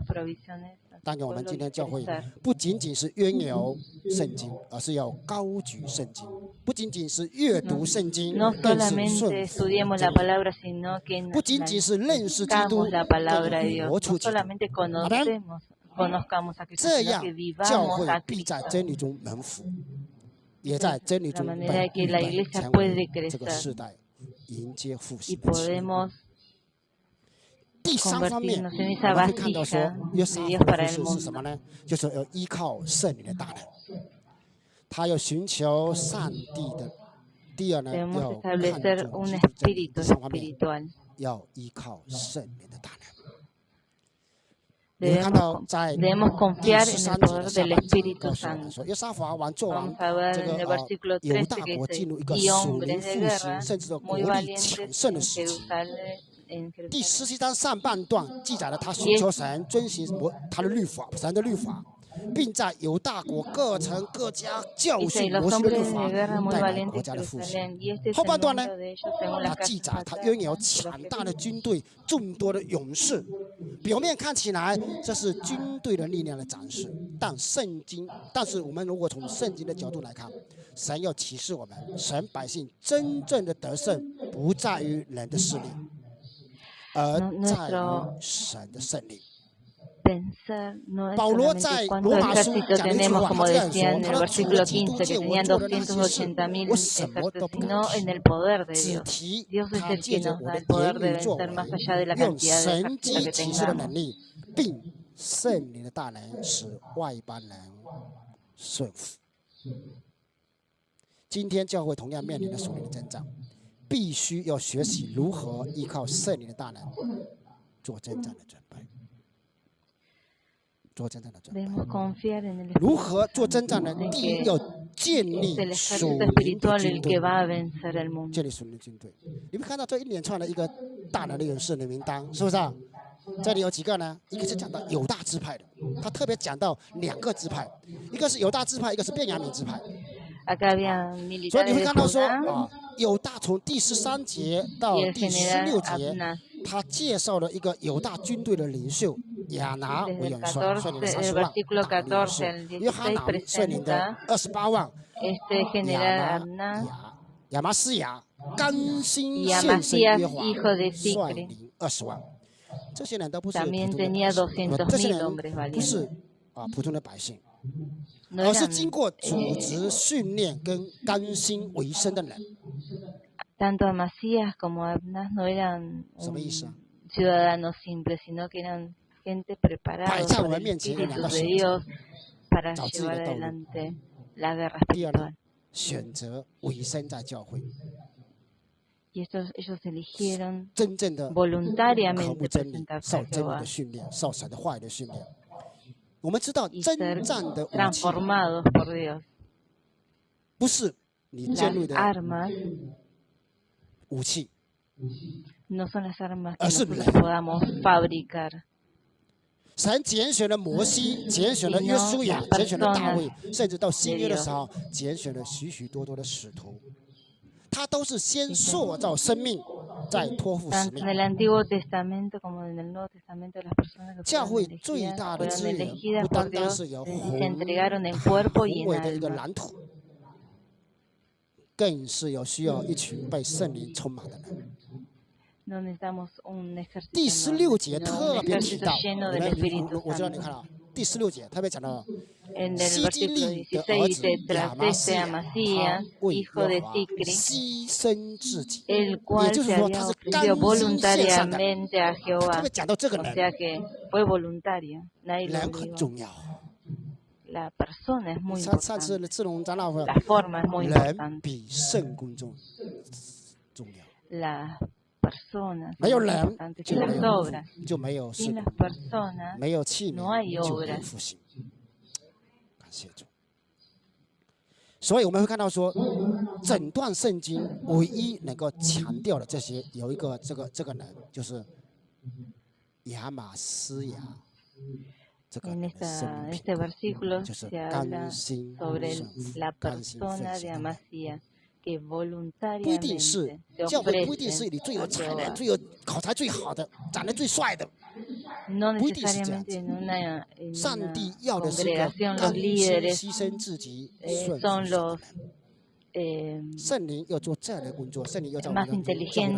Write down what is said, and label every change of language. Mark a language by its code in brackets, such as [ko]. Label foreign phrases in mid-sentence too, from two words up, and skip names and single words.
[zh] 但愿我们今天教会不仅仅是渊游圣经，而是要高举圣经，不仅仅是阅读圣经，更是顺服真理，不仅仅是认识基督，更活出基督。阿们。这样，教会必在真理中蒙福。也在真理中被预备成为这个世代迎接复兴 [es] y [zh] 的期。 [es] podemos [zh] 第三方面， [es] convertirnos en [zh] 我 [es] esa [zh] 们会看到说， [es] vasija [zh] 约 [es] de [zh] 沙 [es] Dios [zh] 法的 [es] para [zh] 服 [es] el [zh] 事是什么 [es] mundo. [zh] 呢？就是要依靠圣灵的大能，他要寻求上帝的。第二呢， [es] Debemos [zh] 要看 [es] establecer [zh] 重 [es] un [zh] 基督的真理。 [es] espíritu [zh] 第三方面 [es] espiritual. [zh] 要依靠圣灵的大能。你会看 [es] Debemos, [zh] 到在 [es] debemos [zh] 第 [es] confiar [zh] 13 [es] en el [zh] 节的 [es] poder [zh] 下 [es] del [zh] 半章 [es] Espíritu [zh] 告诉我们 [es] Santo. [zh] 说，约沙法王做完 [es] Vamos a ver [zh] 这 [es] en el [zh] 个 [es] versículo [zh] 犹 [es] 13 [zh] 大 [es] que [zh] 国 [es] dice, [zh] 进入一个 [es] y [zh] 属灵 [es] hombres de [zh] 复 [es] guerra [zh] 兴，甚至说国 [es] muy [zh] 力强 [es] valientes [zh] 盛的 [es] en [zh] 时期。 [es] Jerusalén. [zh] 第17章上半段记载了他寻求神，遵行他的律法，神的律法，并在犹大国各城各家教 [es] Dice, [zh] 训 [es] los [zh] 摩西的律 [es] hombres [zh] 法 [es] de guerra，muy [zh] 带来 [es] valientes [zh] 国 [es] en [zh] 家的复兴。 [es] Jerusalén. Y este es [zh] 后 [es] el [zh] 半段呢， [es] número de ellos según [zh] 他 [es] la [zh] 记载 [es] casa [zh] 他 [es] paterna [zh] 拥有 [es] de los [zh] 强大的军队，众多的勇士。表面看起来这是军队的力量的展示，但是我们如果从圣经的角度来看，神要启示我们，神百姓真正的得胜不在于人的势力，而在于神的胜利。 [es] Pensar no es [zh] 保罗 [es] solamente [zh] 在 [es] cuánto [zh] 罗马书 [es] ejército [zh] 讲了一句 [es] tenemos, [zh] 话，他 [es] como [zh] 这样 [es] decía [zh] 说： [es] en [zh] 他 [es] el [zh] 说除了 [es] versículo [zh] 基督 [es] 15, [zh] 借 [es] que [zh] 我 [es] tenían [zh] 做的那些事， [es] 280.000 [zh] 我什么都不敢 [es] ejércitos, [zh] 提 [es] sino en el poder de [zh] 只 [es] Dios. [zh] 提 [es] Dios es [zh] 他 [es] el [zh] 借 [es] que [zh] 着 [es] nos [zh] 我 [es] da [zh] 的 [es] el poder [zh] 言 [es] de [zh] 语作 [es] vencer [zh] 为， [es] más allá de la [zh] 用 [es] cantidad de [zh] 神 [es] ejército [zh] 机 [es] que [zh] 启示的 [es] tengamos. [zh] 能力，并圣灵的大能使外邦人顺服。今天教会同样面临着属灵的征战，必须要学习如何依靠圣灵的大能做征战的准备。做征战的准备， [es] Debemos confiar en el [zh] 如 [es] Espíritu [zh] 何做征 [es] Santo, [zh] 战呢？ [es] de [zh] 第一， [es] que [zh] 要建 [es] es [zh] 立 [es] el [zh] 属 [es] ejército [zh] 灵的 [es] espiritual [zh] 军 [es] el [zh] 队 [es] que，va a vencer el mundo. [zh] 建立属灵的军队。你们看到这一连串的一个大能的勇士的名单，是不是啊？这里有几个呢？一个是讲到犹大支派的，他特别讲到2个支派，一个是犹大支派，一个是便雅悯支派。 [es] Acá había [zh] 所以你 [es] militares [zh] 会 [es] de [zh] 看到说 [es] Judá [zh] 啊，犹大从第13节到 [es] y el [zh] 第 [es] general [zh] 16节， [es] Abnas. [zh] 他介绍了一个犹大军队的领袖亚拿为 [es] Desde el [zh] 元帅，率 [es] 14, [zh] 领 [es] el [zh] 30万 [es] versículo [zh] 大的领袖 [es] 14 al [zh] 约哈 [es] 16 [zh] 南率领的 [es] presenta [zh] 28万， [es] este general Abnas [zh] 亚麻斯雅甘心 [es] y [zh] 献身 [es] Amasías, [zh] 约华 [es] hijo de [zh] 率 [es] Sicri. [zh] 领20万。这些人都不是 [es] También [zh] 普通的 [es] tenía [zh] 百姓， [es] 200,000 [zh] 这些人 [es] hombres [zh] 不是 [es] valientes. [zh] 普通的百姓， [es] No [zh] 而是 [es] eran, [zh] 经过组织训练跟甘心为生的人。 [es] tanto Amasías como Abnas no eran [zh] 什么意思啊？ [es] ciudadanos simples, sino que eran gente preparada [zh] 摆在我 [es] por [zh] 们 [es] el [zh] 面前有2 [es] Espíritu [zh] 个 [es] de [zh] 选择， [es] Dios para [zh] 找自己的 [es] llevar [zh] 道路。 [es] adelante la guerra [zh] 第二呢 [es] espiritual.， [zh] 选择委身在教会， [es] Y ellos eligieron [zh] 真正的渴 [es] voluntariamente [zh] 慕真理， [es] presentarse [zh] 受 [es] a [zh] 真理 [es] Jehová [zh] 的训练，受神的话语的训练。我们知道， [es] y [zh] 征 [es] ser [zh] 战的武器 [es] transformados por Dios. [zh] 不是你尖 [es] Las [zh] 锐的 [es] armas [zh] 武器， [es] no son las armas que [zh] 而是 [es] nosotros [zh] 人。 [es] podamos fabricar. [zh] 神拣选了摩西，拣选了约书亚，拣选了大卫，甚至到新约的时候，拣选了许许多多的使徒。他都是先塑造生命，再托付使 [es] Tanto [zh] 命 [es] en。el Antiguo Testamento como en el Nuevo Testamento, las personas que [zh] 教 [es] fueron [zh] 会最 [es] elegidas [zh] 大的 [es] fueron [zh] 资源 [es] elegidas [zh] 不 [es] por [zh] 单单 [es] Dios [zh] 是有 [es] y se entregaron en cuerpo y [zh] 宏 [es] en [zh] 伟的一个 [es] alma. [zh] 蓝图，更是有需要一群被圣灵充满的人。 [es] No necesitamos un ejército [zh] 第 [es] enorme, [zh] 16节 [es] sino [zh] 特 [es] un [zh] 别提 [es] ejército [zh] 到， [es] lleno [zh] 你 [es] del [zh] 们 [es] Espíritu [zh] 我知道你 [es] Santo. [zh] 看了第16节特别讲到， [es] En el [zh] 西基 [es] versículo [zh] 利的 [es] 16 [zh] 儿子 [es] dice, [zh] 亚 [es] tras [zh] 麻 [es] este [zh] 斯亚， [es] Amasías, [zh] 他为 [es] hijo [zh] 耶 [es] de [zh] 和华 [es] Sicri, [zh] 牺牲自己， [es] el [zh] 也 [es] cual [zh] 就是 [es] se [zh] 说 [es] había [zh] 他是 [es] ofrecido [zh] 甘心献上的。 [es] voluntariamente a [zh] 他特 [es] Jehová. [zh] 别讲到这个 [es] O [zh] 人， [es] sea que fue voluntario, nadie lo [zh] 人很 [es] obligó. [zh] 重要。 [es] La persona es muy [zh] 上次 [es] importante. [zh] 的志龙长老说， [es] La forma es muy [zh] 人 [es] importante. [zh] 比圣公重要。 [es] Las personas [zh] 没 [es] son [zh] 有 [es] más [zh] 人 [es] importantes [zh] 就 [es] que [zh] 没 [es] las [zh] 有 [es] obras. [zh] 就没有事 [es] Sin las [zh] 工， [es] personas [zh] 没有器 [es] no hay [zh] 皿就没 [es] obras. [zh] 复兴。感谢主。所以我们会看到说，整段圣经唯一能够强调的这些，有一个这个人就是亚玛斯雅这个 [es] En [zh] 人的生 [es] en [zh] 命 [es] este versículo [zh] 就是 [es] se habla [zh] 甘心 [es] sobre [zh] 顺服 [es] la [zh] 甘心奉 [es] persona de [zh] 献的人。 [es] Amasías que [zh] 不一定是 [es] voluntariamente se [zh] 教会，不一定是 [es] ofrecen [zh] 你最有 [es] a [zh] 才能、 [es] Jehová. [zh] 最有口才最好的、长得最帅的。 [es] No [zh] 不一定是这样 [es] necesariamente [zh] 子。 [es] en [zh] 上 [es] una [zh] 帝要的是一个 [es] congregación [zh] 甘 [es] los [zh] 心 [es] líderes [zh] 牺牲自己、顺服 [es] son [zh] 神的 [es] los [zh] 人。圣灵要做这样的工作，圣灵要在我 [es] más [zh] 们的教会当